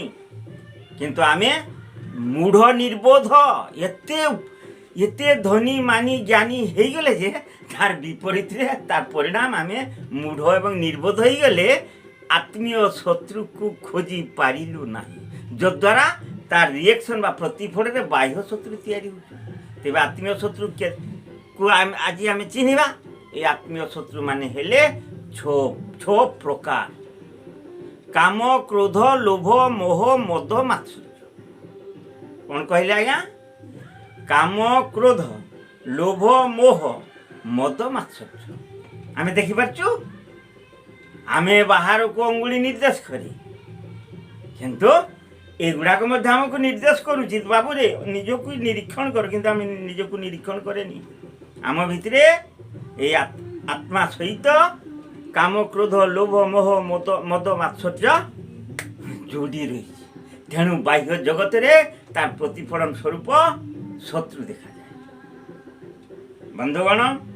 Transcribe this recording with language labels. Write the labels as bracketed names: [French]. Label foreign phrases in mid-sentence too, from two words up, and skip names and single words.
[Odia] କିନ୍ତୁ ଆମେ ମୂଢ଼ ନିର୍ବୋଧ, ଏତେ ଧନୀ ମାନି ଜ୍ଞାନୀ ହେଇଗଲେ ଯେ ତାର ବିପରୀତରେ ତାର ପରିଣାମ ଆମେ ମୂଢ଼ ଏବଂ ନିର୍ବୋଧ ହେଇଗଲେ ଆତ୍ମୀୟ ଶତ୍ରୁକୁ ଖୋଜି ପାରିଲୁ ନାହିଁ, ଯଦ୍ୱାରା ତାର ରିଏକ୍ସନ୍ ବା ପ୍ରତିଫଳରେ ବାହ୍ୟ ଶତ୍ରୁ ତିଆରି ହେଉଛି। ତେବେ ଆତ୍ମୀୟ ଶତ୍ରୁକୁ ଆଜି ଆମେ ଚିହ୍ନିବା। ଏ ଆତ୍ମୀୟ ଶତ୍ରୁମାନେ ହେଲେ 6 ପ୍ରକାର: କାମ, କ୍ରୋଧ, ଲୋଭ, ମୋହ, ମଦ, ମାତ୍ସର୍ଯ୍ୟ। କ'ଣ କହିଲେ ଆଜ୍ଞା? କାମ କ୍ରୋଧ ଲୋଭ ମୋହ ମଦ ମାତ୍ସର୍ଯ୍ୟ ଆମେ ଦେଖିପାରୁଛୁ ଆମେ ବାହାରକୁ ଅଙ୍ଗୁଳି ନିର୍ଦ୍ଦେଶ କରି କିନ୍ତୁ ଏଗୁଡ଼ାକ ମଧ୍ୟ ଆମକୁ ନିର୍ଦ୍ଦେଶ କରୁଛି ବାବୁରେ ନିଜକୁ ନିରୀକ୍ଷଣ କର କିନ୍ତୁ ଆମେ ନିଜକୁ ନିରୀକ୍ଷଣ କରେନି ଆମ ଭିତରେ ଏଇ ଆତ୍ମା ସହିତ କାମ କ୍ରୋଧ ଲୋଭ ମୋହ ମଦ ମାତ୍ସର୍ଯ୍ୟ ଯୋଡ଼ି ରହିଛି ତେଣୁ ବାହ୍ୟ ଜଗତରେ ତାର ପ୍ରତିଫଳନ ସ୍ୱରୂପ ଶତ୍ରୁ ଦେଖାଯାଏ ବନ୍ଧୁଗଣ